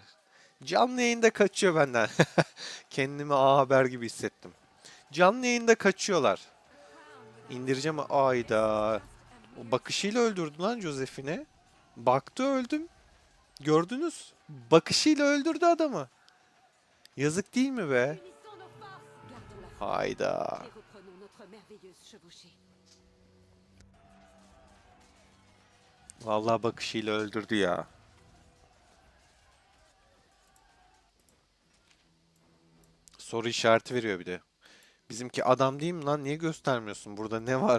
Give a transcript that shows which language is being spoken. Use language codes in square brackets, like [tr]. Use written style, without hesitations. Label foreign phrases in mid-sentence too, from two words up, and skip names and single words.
[tr] Canlı yayında kaçıyor benden. Kendimi A Haber gibi hissettim. Canlı yayında kaçıyorlar. İndireceğim. Ayda. O bakışıyla öldürdü lan Josephine'i. Baktı öldüm. Gördünüz. Bakışıyla öldürdü adamı. Yazık değil mi be? [fr] Unissons nos forces. Gardons la foi [tr] Hayda. [fr] et reprenons notre merveilleuse chevauchée. [tr] Vallahi bakışıyla öldürdü ya. Soru işareti veriyor bir de. Bizimki adam değil mi lan? Niye göstermiyorsun? Burada ne var?